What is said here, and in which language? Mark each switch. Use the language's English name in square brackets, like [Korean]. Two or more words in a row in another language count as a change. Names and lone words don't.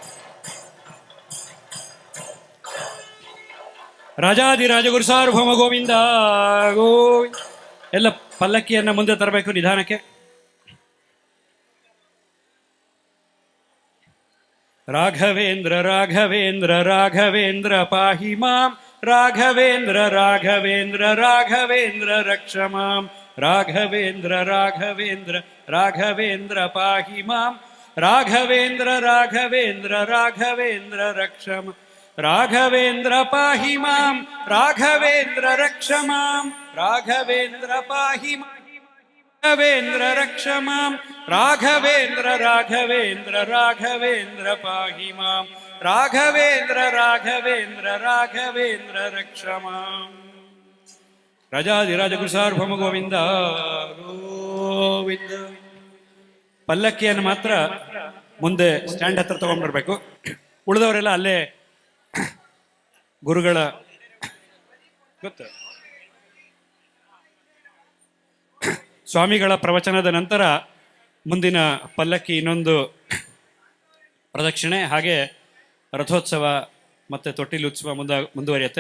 [Sanskrit] ರಾಜಾದಿರಾಜಗುರು ಸಾರ್ವಭೌಮ ಗೋವಿಂದ ಗೋವಿಂದ. [Kannada] ಎಲ್ಲ ಪಲ್ಲಕ್ಕಿಯನ್ನ ಮುಂದೆ ತರಬೇಕು ನಿಧಾನಕ್ಕೆ. [Sanskrit] ರಾಘವೇಂದ್ರ ರಾಘವೇಂದ್ರ ರಾಘವೇಂದ್ರ ಪಾಹಿ ಮಾಂ, ರಾಘವೇಂದ್ರ ರಾಘವೇಂದ್ರ ರಾಘವೇಂದ್ರ ರಕ್ಷ ಮಾಂ, ರಾಘವೇಂದ್ರ ರಾಘವೇಂದ್ರ ರಾಘವೇಂದ್ರ ಪಾಹಿ ಮಾಂ, ರಾಘವೇಂದ್ರ ರಾಘವೇಂದ್ರ ರಾಘವೇಂದ್ರ ರಕ್ಷ ಮಾಂ, ರಾಘವೇಂದ್ರ ಪಾಹಿ ಮಾಂ, ರಾಘವೇಂದ್ರ ರಕ್ಷ ಮಾಂ, ರಾಘವೇಂದ್ರ ಪಾಹಿ ಮಾಂ, ರಾಘವೇಂದ್ರ ರಕ್ಷ ಮಾಂ, ರಾಘವೇಂದ್ರ ರಾಘವೇಂದ್ರ ರಾಘವೇಂದ್ರ ಪಾಹಿ ಮಾಂ, ರಾಘವೇಂದ್ರ ರಾಘವೇಂದ್ರ ರಾಘವೇಂದ್ರ ರಕ್ಷ ಮಾಂ. ರಾಜಾದಿರಾಜ ಗುರು ಸಾರ್ವಭೌಮ ಗೋವಿಂದ ಗೋವಿಂದ. [Kannada] ಪಲ್ಲಕ್ಕಿಯನ್ನು ಮಾತ್ರ ಮುಂದೆ ಸ್ಟ್ಯಾಂಡ್ ಹತ್ರ ತಗೊಂಡ್ಬರ್ಬೇಕು. ಉಳಿದವರೆಲ್ಲ ಅಲ್ಲೇ ಗುರುಗಳ ಗೊತ್ತು ಸ್ವಾಮಿಗಳ ಪ್ರವಚನದ ನಂತರ ಮುಂದಿನ ಪಲ್ಲಕ್ಕಿ ಇನ್ನೊಂದು ಪ್ರದಕ್ಷಿಣೆ, ಹಾಗೆ ರಥೋತ್ಸವ ಮತ್ತು ತೊಟ್ಟಿಲು ಉತ್ಸವ ಮುಂದುವರಿಯುತ್ತೆ.